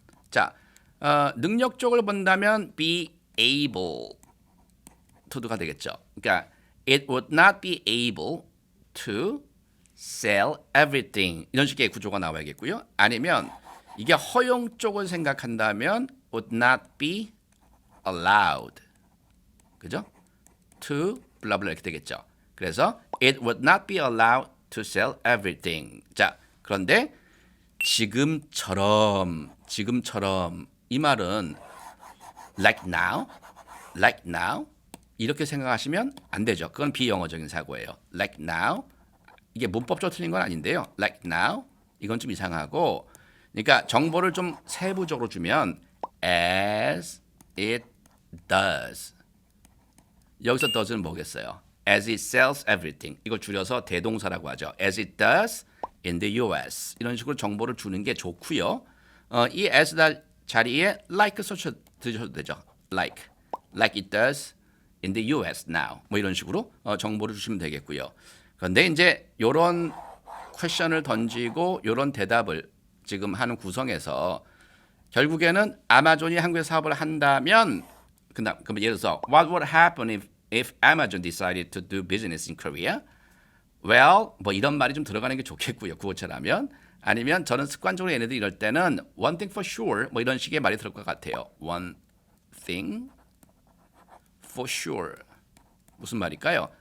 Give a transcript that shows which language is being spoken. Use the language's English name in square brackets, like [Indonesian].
[Korean] 자, 능력 쪽을 본다면 [English] be able to [Korean] 가 되겠죠. 그러니까 [English] it would not be able to sell everything. [Korean] 이런 식의 구조가 나와야겠고요. 아니면 이게 허용 쪽을 생각한다면 [English] would not be allowed. [Korean] 그죠? to 블라블라 이렇게 되겠죠. 그래서 [English] it would not be allowed to sell everything. [Korean] 자, 그런데 지금처럼 이 말은 [English] like now [Korean] 이렇게 생각하시면 안 되죠. 그건 비영어적인 사고예요. [English] like now [Korean] 이게 문법적으로 틀린 건 아닌데요. [English] like now [Korean] 이건 좀 이상하고 그러니까 정보를 좀 세부적으로 주면 [English] as it does [Korean] 여기서 does는 뭐겠어요? [English] as it sells everything [Korean] 이걸 줄여서 대동사라고 하죠. [English] as it does in the US [Korean] 이런 식으로 정보를 주는 게 좋고요. 이 as 자리에 like 써주셔도 되죠. [English] like it does in the US now [Korean] 뭐 이런 식으로 정보를 주시면 되겠고요. 그런데 이제 이런 퀘션을 던지고 이런 대답을 지금 하는 구성에서 결국에는 아마존이 한국에 사업을 한다면 그럼 예를 들어서 [English] What would happen if Amazon decided to do business in Korea? [Korean] Well, 뭐 이런 말이 좀 들어가는 게 좋겠고요. 구어체라면 아니면 저는 습관적으로 얘네들 이럴 때는 [English] one thing for sure [Korean] 뭐 이런 식의 말이 들을 것 같아요. [English] One thing for sure [Korean] 무슨 말일까요?